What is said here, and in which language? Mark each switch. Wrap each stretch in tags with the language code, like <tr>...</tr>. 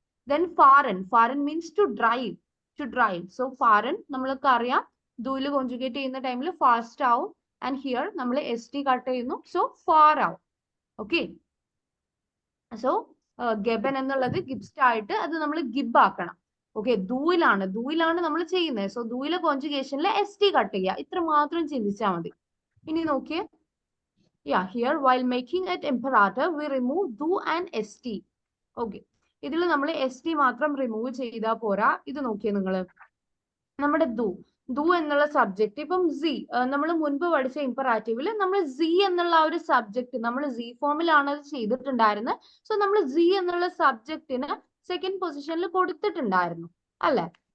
<ml>Then ഫാരൻ means to drive. So ഫാരൻ നമ്മൾക്ക് അറിയാം ഡൂല് conjugate ചെയ്യുന്ന ടൈമിൽ ഫാസ്റ്റ് ആവും. ആൻഡ് ഹിയർ നമ്മൾ ST കട്ട് ചെയ്യുന്നു, സോ ഫാർ ആവും. ഓക്കെ. സോ ഗെബൻ എന്നുള്ളത് ഗിബ്സ്റ്റ് ആയിട്ട് അത് നമ്മൾ ഗിബ് ആക്കണം. ഓക്കെ, ദൂയിലാണ് നമ്മൾ ചെയ്യുന്നത്. സോ ദൂയിലെ കോൺജുഗേഷനിൽ ST കട്ട് ചെയ്യുക. ഇത്ര മാത്രം ചിന്തിച്ചാൽ മതി. ഇനി നോക്കിയേ,</ml> <en>here while making it imperative we remove do and ST.</en> <ml>Okay, ഇതിൽ നമ്മൾ ST മാത്രം റിമൂവ് ചെയ്താൽ പോരാ. ഇത് നോക്കിയേ നിങ്ങൾ, നമ്മുടെ ദു എന്നുള്ള സബ്ജക്ട്, ഇപ്പം Z നമ്മൾ മുൻപ് പഠിച്ച ഇംപെറാറ്റീവില് നമ്മൾ Z എന്നുള്ള ആ ഒരു സബ്ജക്ട് നമ്മൾ Z ഫോമിലാണ് അത് ചെയ്തിട്ടുണ്ടായിരുന്നത്. സോ നമ്മൾ Z എന്നുള്ള സബ്ജക്റ്റിന് സെക്കൻഡ് പൊസിഷനിൽ കൊടുത്തിട്ടുണ്ടായിരുന്നു അല്ലെ?</ml>